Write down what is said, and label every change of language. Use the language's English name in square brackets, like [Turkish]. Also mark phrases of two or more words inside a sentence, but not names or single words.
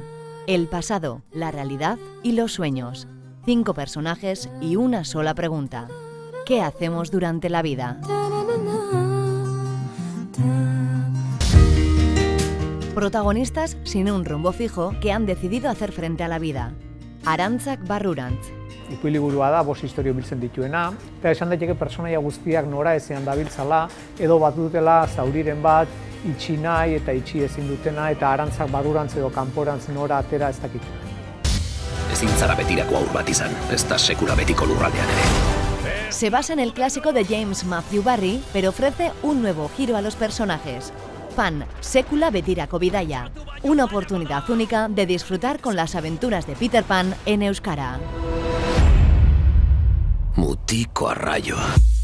[Spanish] El pasado, la realidad y los sueños. 5 personajes y una sola pregunta. ¿Qué hacemos durante la vida? Protagonistas sin un rumbo fijo que han decidido hacer frente a la vida. Arantzak Barrurantz. [Basque] Ipuiliburua da, 5 istorio biltzen dituena, eta esan daiteke pertsonaia guztiak nora ezean dabiltzala, edo bat dutela zauriren bat, itxi nahi eta itxi ezin dutena, eta Arantzak Barrurantz edo kanporantz nora atera ez dakituna. Ezin zara betirako haur bat izan, ez da sekula betiko lurraldean ere. [Spanish] Se basa en el clásico de James Matthew Barry, pero ofrece un nuevo giro a los personajes. Pan, [Basque] sekula betirako bidaia. [Spanish] Una oportunidad única de disfrutar con las aventuras de Peter Pan en euskara. [Basque] Mutiko arraioa.